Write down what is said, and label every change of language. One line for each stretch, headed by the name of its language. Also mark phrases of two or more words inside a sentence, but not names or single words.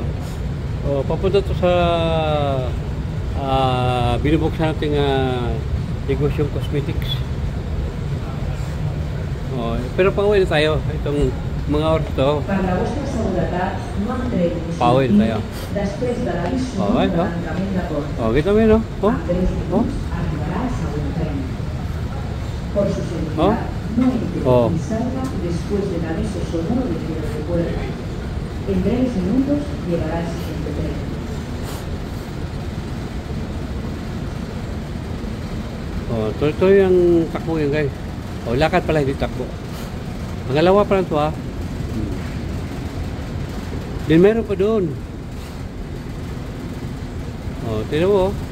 Filipino: Oh, papunta to sa binubuksan natin negosyong cosmetics. Oh, pero pauwi na tayo itong mga oras to. Pauwi na tayo. Oh, ito. Oh, kita mo yun, no? Oh, oh.
Spanish: Por su seguridad, no entre ni salga después del aviso sonoro de cierre de puertas. En breves minutos llegará el siguiente tren.
Filipino: Oh, ito yung takbo yun guys. Oh, lakad pala hindi takbo. Pangalawa pa lang ito ha. Then meron pa doon. Oh, tignan mo.